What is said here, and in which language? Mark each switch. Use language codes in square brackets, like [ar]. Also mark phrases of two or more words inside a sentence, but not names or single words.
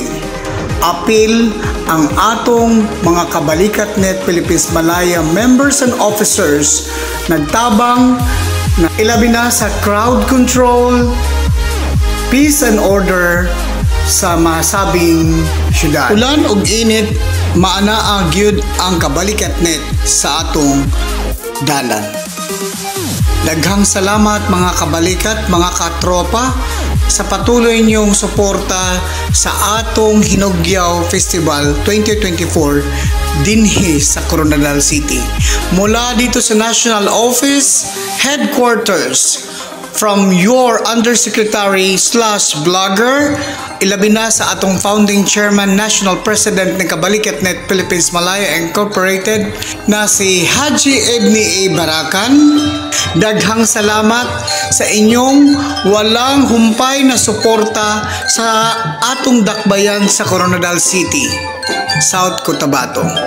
[ceb] Apil ang atong mga Kabalikat.net Philippines Malaya [en] members and officers [ceb] nagtabang na ilabi na sa [en] crowd control, peace and order [ceb] sa masabing syudad. Ulan ug init, maana gyud ang Kabalikat.net sa atong dalan. Daghang salamat mga kabalikat, mga katropa sa [tl] patuloy niyong suporta [ceb] sa atong Hinugyaw Festival 2024 dinhi sa Coronadal City. [tl] Mula dito sa National Office Headquarters, [en] from your Undersecretary/Blogger, [ceb] ilabi na sa atong [en] Founding Chairman, National President [tl] ng Kabalikat.net Philippines Malaya Incorporated na si Haji Ebni A. Barakan. [ceb] Daghang salamat sa inyong [tl] walang humpay na suporta [ceb] sa atong dakbayan sa Coronadal City, South Cotabato.